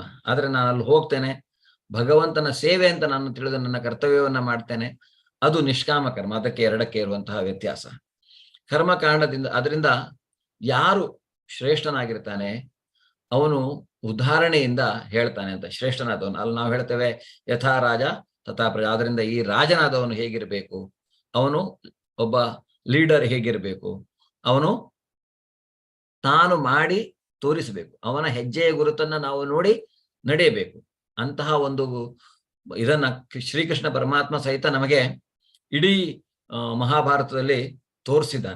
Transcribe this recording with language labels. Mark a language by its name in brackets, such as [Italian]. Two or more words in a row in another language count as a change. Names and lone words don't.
[Kannada] ಆದ್ರೆ ನಾನು ಅಲ್ಲಿ ಹೋಗ್ತೇನೆ, ಭಗವಂತನ ಸೇವೆ ಅಂತ ನಾನು ತಿಳಿದು ನನ್ನ ಕರ್ತವ್ಯವನ್ನ ಮಾಡ್ತೇನೆ, ಅದು ನಿಷ್ಕಾಮ ಕರ್ಮ. ಅದಕ್ಕೆ ಎರಡಕ್ಕೆ ಇರುವಂತಹ ವ್ಯತ್ಯಾಸ. ಕರ್ಮಕಾಂಡದಿಂದ ಅದರಿಂದ ಯಾರು ಶ್ರೇಷ್ಠನಾಗಿರ್ತಾನೆ ಅವನು ಉದಾಹರಣೆಯಿಂದ ಹೇಳ್ತಾನೆ ಅಂತ. ಶ್ರೇಷ್ಠನಾದವನು ಅಲ್ಲಿ ನಾವು ಹೇಳ್ತೇವೆ [Sanskrit] ಯಥಾ ರಾಜ ತಥಾ ಪ್ರಜಾ. [Kannada] ಆದ್ರಿಂದ ಈ ರಾಜನಾದವನು ಹೇಗಿರಬೇಕು, ಅವನು ಒಬ್ಬ ಲೀಡರ್ ಹೇಗಿರಬೇಕು, ಅವನು ತಾನು ಮಾಡಿ ತೋರಿಸಬೇಕು, ಅವನ ಹೆಜ್ಜೆಯ ಗುರುತನ್ನ ನಾವು ನೋಡಿ ನಡೆಯಬೇಕು. ಅಂತಹ ಒಂದು ಇದನ್ನ ಶ್ರೀಕೃಷ್ಣ ಪರಮಾತ್ಮ ಸಹಿತ ನಮಗೆ ಇಡೀ ಮಹಾಭಾರತದಲ್ಲಿ ತೋರಿಸಿದ್ದಾನೆ.